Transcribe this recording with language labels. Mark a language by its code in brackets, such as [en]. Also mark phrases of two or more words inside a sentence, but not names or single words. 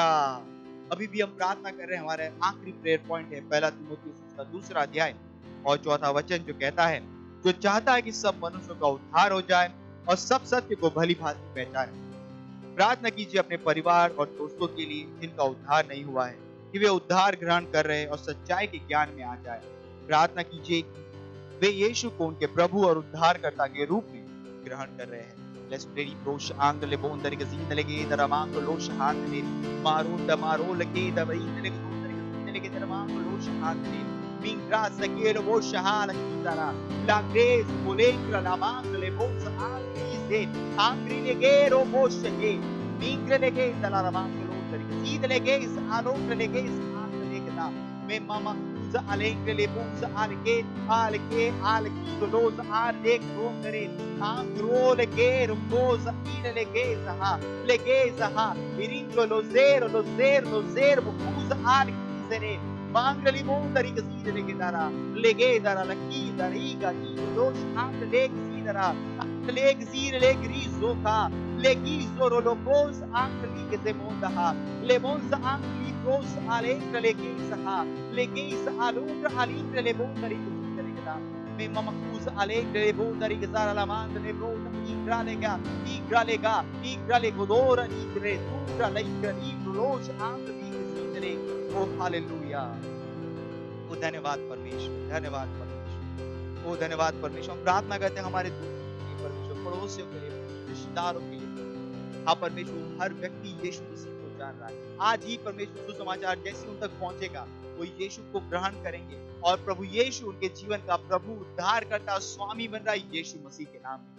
[hi] अभी भी हम प्रार्थना कर रहे हैं, हमारे आखिरी [en] prayer point [hi] है 1 तीमुथियुस का 2 अध्याय और 4 वचन, जो कहता है, जो चाहता है कि सब मनुष्यों का उद्धार हो जाए और सब सत्य को भली भांति पहचाने। प्रार्थना कीजिए अपने परिवार और दोस्तों के लिए जिनका उद्धार नहीं हुआ है, कि वे उद्धार ग्रहण कर रहे और सच्चाई के ज्ञान में आ जाए। प्रार्थना कीजिए कि वे यीशु को उनके प्रभु और उद्धारकर्ता के रूप में ग्रहण कर रहे हैं। [en] Let's pray. Rosh angle bondar ke zin lege daramang losh handle maro lege dabai lege bondar ke zin lege daramang losh handle mingra sakero wo shahala kitara la grace molengra la mangle bos angri angri lege ro boshge mingre lege daramang londar ke zin lege along lege angre lege da me mama alengre le bus alke los alek rongere angro lege rumboz lege zaha iringo lo zero bus alke mangali mondari ke side lege dara laki dariga ki los ang lege Andara, Legzir, Legrizoka, Legizorolopos, Angli, Zemondaha, Lemonza Angli, Pros, Alekra, Legizaha, Legis, Alundra, Alindra, Lebondari, में ममकूज अलेग्रे बोदरी गज़ार लामांद ने ब्रोद इग्रालेगा इग्राले गोदोर इग्रे दूरा लेग्रा इग्रोज आंद इग्रे ओ हालेलुया। [hi] ओ धन्यवाद परमेश्वर, धन्यवाद परमेश्वर, ओ धन्यवाद परमेश्वर। हम प्रार्थना करते हैं हमारे परमेश्वर पड़ोसियों के लिए, रिश्तेदारों के लिए। हाँ परमेश्वर, हर व्यक्ति यीशु मसीह को जान रहा है। आज ही परमेश्वर सुसमाचार जैसे उन तक पहुंचेगा, वो यीशु को ग्रहण करेंगे और प्रभु यीशु उनके जीवन का प्रभु, उद्धारकर्ता, स्वामी बन रहा है यीशु मसीह के नाम में।